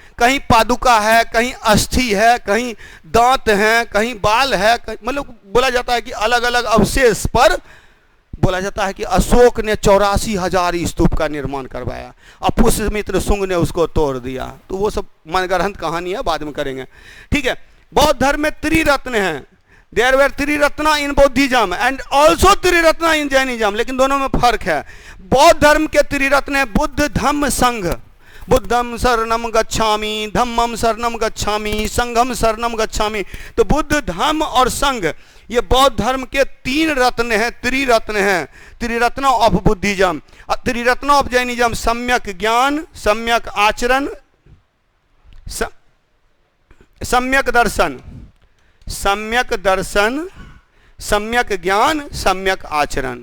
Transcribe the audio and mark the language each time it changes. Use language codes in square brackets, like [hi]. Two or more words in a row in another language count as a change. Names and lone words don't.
[hi] कहीं पादुका है, कहीं अस्थि है, कहीं दांत हैं, कहीं बाल है, मतलब बोला जाता है कि अलग अलग अवशेष पर बोला जाता है कि अशोक ने 84,000 स्तूप का निर्माण करवाया और पुष्यमित्र शुंग ने उसको तोड़ दिया। तो वो सब मनगढ़ंत कहानी है, बाद में करेंगे, ठीक है। बौद्ध धर्म में त्रिरत्न हैं, [en] there were triratna in Buddhism and also triratna in Jainism, [hi] लेकिन दोनों में फर्क है। बौद्ध धर्म के त्रिरत्न है बुद्ध धम्म संघ। [pi] बुद्धम शरणम गच्छामि, धम्मम शरणम गच्छामि, संघम शरणम गच्छामि। [hi] तो बुद्ध धम्म और संघ ये बौद्ध धर्म के 3 रत्न हैं, त्रिरत्न हैं, त्रिरत्न [en] of Buddhism. [hi] त्रिरत्न [en] of Jainism [hi] सम्यक ज्ञान, सम्यक आचरण, सम्यक दर्शन, सम्यक दर्शन, सम्यक ज्ञान, सम्यक आचरण।